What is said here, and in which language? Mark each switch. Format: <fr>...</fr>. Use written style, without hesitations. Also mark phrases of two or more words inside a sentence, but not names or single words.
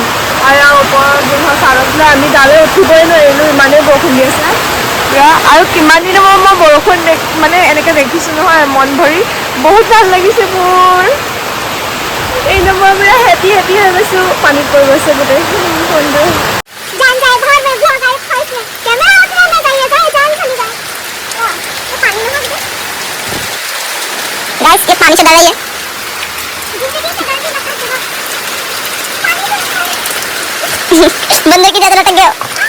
<as>আৰু ওপৰত যোনখন চালত লৈ আমি তালৈ উঠিবই নোৱাৰিলোঁ, ইমানেই বৰষুণ দি আছে। আৰু কিমান দিনৰ মূৰত মই বৰষুণ মানে এনেকৈ দেখিছোঁ নহয় মন ভৰি, বহুত ভাল লাগিছে মোৰ। এই নম্বৰ মানে</as> <en>happy happy</en> <as>হৈ গৈছোঁ, পানীত পৰি গৈছে গোটেই ফোনটো।</as> <hi>गाइस ये पानी से डर रही है बंदर की ज्यादा लटक गया</hi>